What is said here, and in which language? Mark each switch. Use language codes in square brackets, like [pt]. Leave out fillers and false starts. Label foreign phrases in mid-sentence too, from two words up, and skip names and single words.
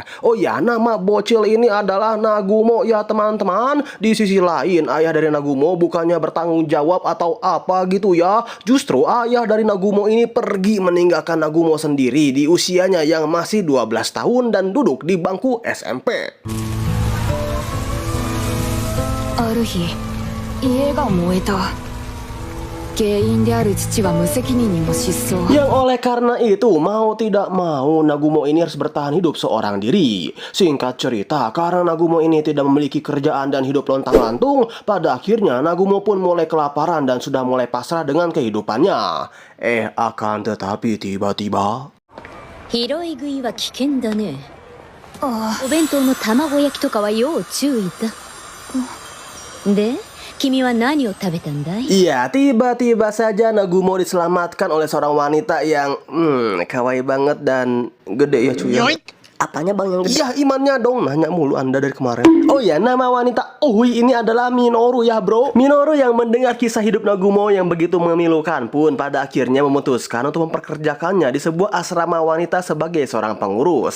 [id] Oh ya, nama bocil ini adalah Nagumo ya teman-teman. Di sisi lain, ayah dari Nagumo bukannya bertanggung jawab atau apa gitu ya. Justru ayah dari Nagumo ini pergi meninggalkan Nagumo sendiri di usianya yang masih 12 tahun dan duduk di bangku SMP. [ja] ある日、家が燃えた。原因である父は無責任にも失踪。 [id] Yang oleh karena itu, mau tidak mau Nagumo ini harus bertahan hidup seorang diri. Singkat cerita, karena Nagumo ini tidak memiliki kerjaan dan hidup lontang-lantung, pada akhirnya Nagumo pun mulai kelaparan dan sudah mulai pasrah dengan kehidupannya. Akan tetapi tiba-tiba... [ja] 拾い食いは危険だね。お弁当の卵焼きとかは要注意だ。で、君は何を食べたんだい? [id] Iya, tiba-tiba saja Nagumo diselamatkan oleh seorang wanita yang kawaii banget dan gede ya cuy. Apanya bang yang gede? Ya imannya dong, nanya mulu anda dari kemarin. Oh ya, nama wanita Ohui ini adalah Minoru ya bro. Minoru yang mendengar kisah hidup Nagumo yang begitu memilukan pun pada akhirnya memutuskan untuk memperkerjakannya di sebuah asrama wanita sebagai seorang pengurus.